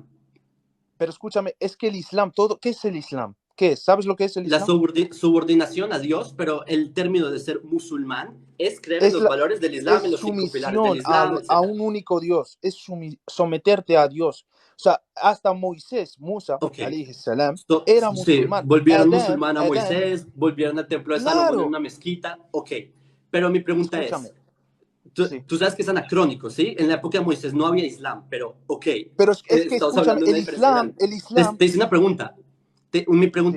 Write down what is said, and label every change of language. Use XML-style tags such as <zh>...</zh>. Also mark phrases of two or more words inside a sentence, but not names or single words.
<es>pero escúchame, es que el Islam, todo, ¿qué es el Islam? ¿Qué es? ¿Sabes lo que es el La Islam? subordinación a Dios, pero el término de ser musulmán es creer en Es, los valores del Islam, es en los cinco pilares del sumisión Islam, a etc. un único Dios, es someterte a Dios. O sea, hasta Moisés, Musa, Ok,</es> <ar>alayhi salam,</ar> <es>so, era sí, musulmán. volvieron musulmán a Adán, Moisés, volvieron al templo de Salomón en claro, una mezquita, ok. Pero mi pregunta escúchame, es, sí. tú sabes que es anacrónico, ¿sí? En la época de Moisés no había Islam, pero ok, Pero es que, estamos escúchame, hablando de una diferencia grande. el Islam, Te hice una pregunta. Mi pregunta</es>